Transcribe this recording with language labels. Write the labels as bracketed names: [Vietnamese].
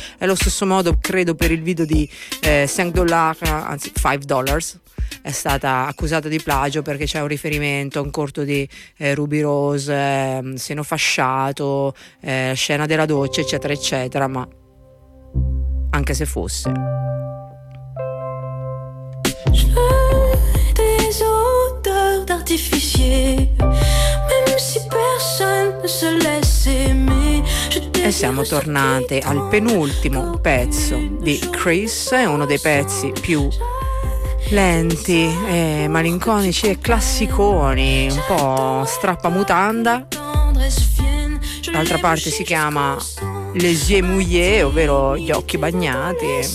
[Italian] È lo stesso modo, credo, per il video di $5 è stata accusata di plagio, perché c'è un riferimento a un corto di Ruby Rose, Seno fasciato, scena della doccia, eccetera eccetera. Ma anche se fosse, [French] des odeurs d'artificier, même si personne ne se laisse aimer. [Italian] E siamo tornate al penultimo pezzo di Chris, è uno dei pezzi più lenti e malinconici e classiconi, un po' strappamutanda. D'altra parte si chiama Les yeux mouillés, ovvero gli occhi bagnati.